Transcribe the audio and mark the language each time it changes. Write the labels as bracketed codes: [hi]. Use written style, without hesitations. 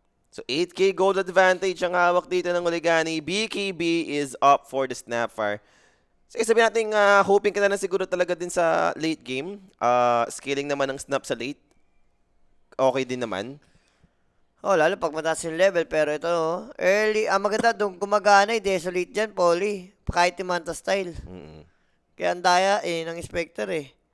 [tl] So 8k gold advantage ang hawak dito ng Uligani. [en] BKB is up for the Snapfire. [tl] Sige, sabihin natin, hoping ka na lang siguro talaga din sa [en] late game. [tl] Scaling naman ng Snap sa late. Okay din naman. Oh, lalo pag mataas yung level. Pero ito, oh, early. Maganda doon gumagana eh. Desolate dyan, Poly. Kahit yung Manta style. Mm. Kaya ang daya ng Spectre eh.